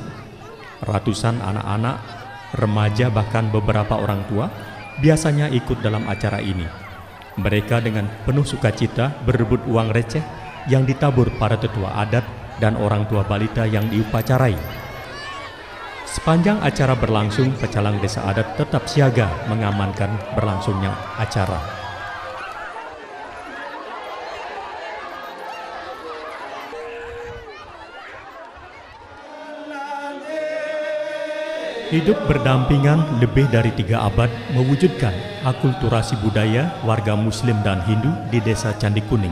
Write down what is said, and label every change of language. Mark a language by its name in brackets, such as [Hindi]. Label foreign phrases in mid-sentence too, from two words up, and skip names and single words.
[Indonesian] Ratusan anak-anak, remaja bahkan beberapa orang tua biasanya ikut dalam acara ini. Mereka dengan penuh sukacita berebut uang receh yang ditabur para tetua adat dan orang tua balita yang diupacarai. Sepanjang acara berlangsung, pecalang desa adat tetap siaga mengamankan berlangsungnya acara. Hidup berdampingan lebih dari 3 abad mewujudkan akulturasi budaya warga Muslim dan Hindu di Desa Candi Kuning.